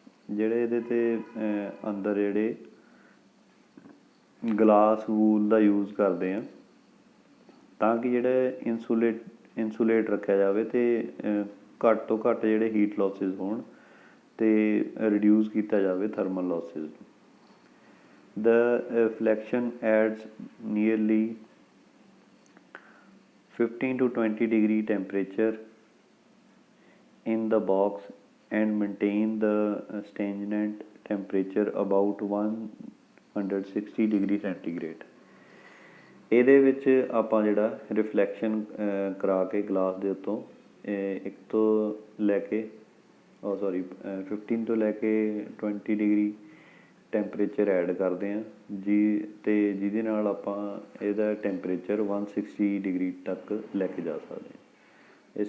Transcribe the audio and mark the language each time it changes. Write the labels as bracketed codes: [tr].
[pa] ਜਿਹੜੇ ਇਹਦੇ 'ਤੇ ਅੰਦਰ ਜਿਹੜੇ ਗਲਾਸ ਵੂਲ ਦਾ ਯੂਜ਼ ਕਰਦੇ ਆ ਤਾਂ ਕਿ ਜਿਹੜਾ ਇੰਸੂਲੇਟ ਰੱਖਿਆ ਜਾਵੇ ਅਤੇ ਘੱਟ ਤੋਂ ਘੱਟ ਜਿਹੜੇ ਹੀਟ ਲੋਸਿਸ ਹੋਣ ਅਤੇ ਰਿਡਿਊਸ ਕੀਤਾ ਜਾਵੇ ਥਰਮਲ ਲੋਸਿਸ ਨੂੰ। [en] The reflection adds nearly 15 to 20 degree temperature in the box and maintain the stagnant temperature about 160 degree centigrade। [pa] ਇਹਦੇ ਵਿੱਚ ਆਪਾਂ ਜਿਹੜਾ ਰਿਫਲੈਕਸ਼ਨ ਕਰਾ ਕੇ ਗਲਾਸ ਦੇ ਉੱਤੋਂ 1 ਤੋਂ ਲੈ ਕੇ 15 ਤੋਂ ਲੈ ਕੇ 20 ਡਿਗਰੀ ਟੈਂਪਰੇਚਰ ਐਡ ਕਰਦੇ ਹਾਂ ਅਤੇ ਜਿਹਦੇ ਨਾਲ ਆਪਾਂ ਇਹਦਾ ਟੈਂਪਰੇਚਰ 160 ਡਿਗਰੀ ਤੱਕ ਲੈ ਕੇ ਜਾ ਸਕਦੇ ਹਾਂ।